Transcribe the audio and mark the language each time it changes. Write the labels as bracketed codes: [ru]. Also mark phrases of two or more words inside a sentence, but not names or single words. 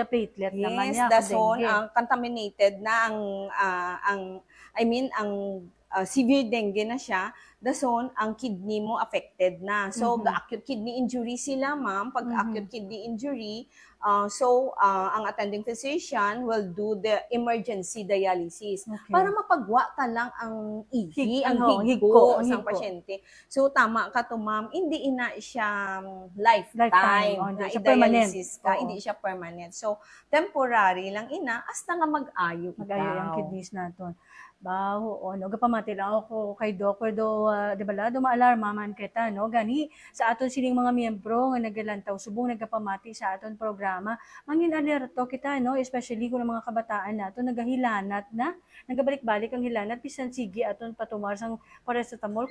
[hil] iya platelet naman Yes, niya. dason dengue. ang contaminated na ang [en] severe dengue [hil] na siya, dason ang kidney mo affected na. So [en] acute kidney injury [hil] sila, ma'am. [en] Pag acute kidney injury, ang attending physician will do the emergency dialysis [hil] Okay. para mapagwa ta lang ang ihi, ang ang higko higko, sa higko. pasyente. So tama ka to, ma'am, hindi ina siya lifetime Oh, hindi na siya permanent. i-dialysis ka, Oo. hindi siya permanent. So temporary lang ina hasta nga mag-ayo Mag-ayo ang ikaw. kidneys naton. Baho, no, gapamati lang ako kay Doc, pero di ba do maalarma man kita, no, gani sa aton sining mga miyembro nga nagalantaw subong nagapamati sa aton programa, mangin alerto kita, no, especially kung ang mga kabataan nato nagahilanat na, nagabalik-balik ang hilanat, bisan sige aton patumar sang paracetamol.